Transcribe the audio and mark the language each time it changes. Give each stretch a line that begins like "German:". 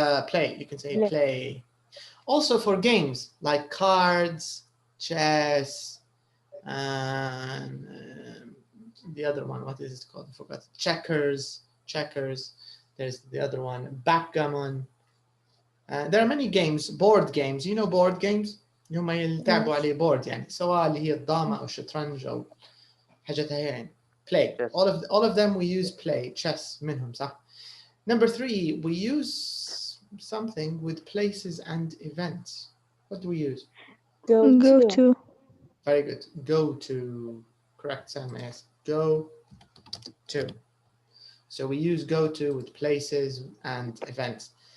English: Play, you can say play. Also for games like cards, chess, and the other one, what is it called? I forgot. Checkers. There's the other one, backgammon. There are many games, board games. You know board games؟
Arabic: هم يلعبوا عليه board يعني سواء اللي هي الضامة أو الشطرنج أو حاجتها يعني.
English: Play. Yes. All of them we use play.
Arabic: Chess منهم صح.
English: Number 3, we use something with places and events. What do we use? Go to. Very good. Go to. Correct, Sam. Yes. Go to. So we use go to with places and events.